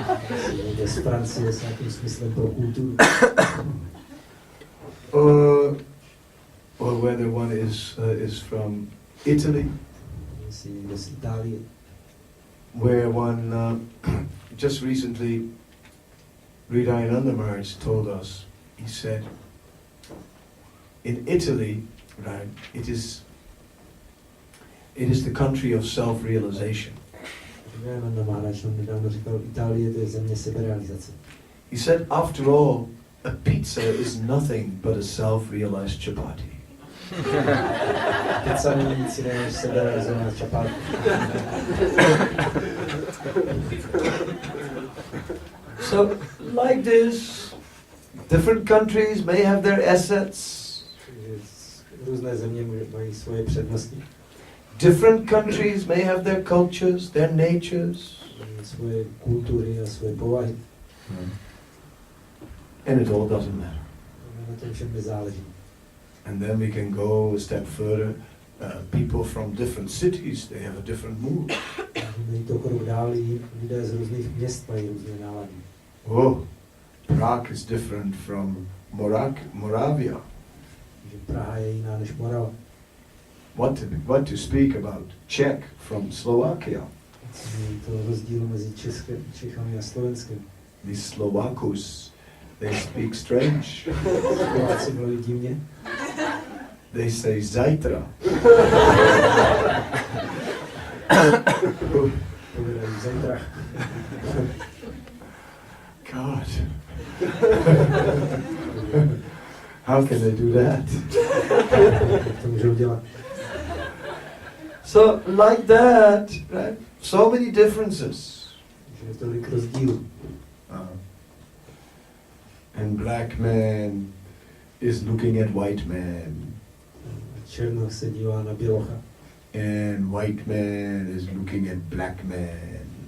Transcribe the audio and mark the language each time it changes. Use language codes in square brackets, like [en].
[cs] jestli někdo z Francie s nějakým smyslem pro kulturu, [en] or whether one is from Italy, [cs] jestli někdo z Itálie. [en] where one just recently Hridhayananda Maharaj told us, he said, in Italy, right, it is the country of self-realization. [cs] Hridhayananda Maharaj nám nedávno říkal, Itálie to je země seberealizace. [en] He said, after all, a pizza is nothing but a self-realized chapati. [cs] Pizza není nic jiného než seberealizovaná čapátka. [en] So, like this, different countries may have their assets. [cs] Různé země mají svoje přednosti. [en] Different countries may have their cultures, their natures. [cs] Svoje kultury a svoje povahy. [en] And it all doesn't matter. [cs] Na tom všem nezáleží. [en] And then we can go a step further. People from different cities, they have a different mood. [cs] Není to krok dál, lidé z různých měst mají různé nálady. [en] Oh, Prague is different from Moravia. [cs] Že Praha je jiná než Morava. [en] What to speak about Czech from Slovakia? [cs] To rozdíl mezi Čechami a Slovenskem. [en] These Slovakus, they speak strange. [cs] Slováci mluví divně. [en] They say zajtra. [cs] Povídají zajtra. [en] God. How can they do that? [cs] Jak to můžou dělat? [en] So, like that, right? So many differences. [cs] Že je tolik rozdílů. [en] And black man is looking at white man. [cs] Černoch se dívá na bělocha. [en] And white man is looking at black man.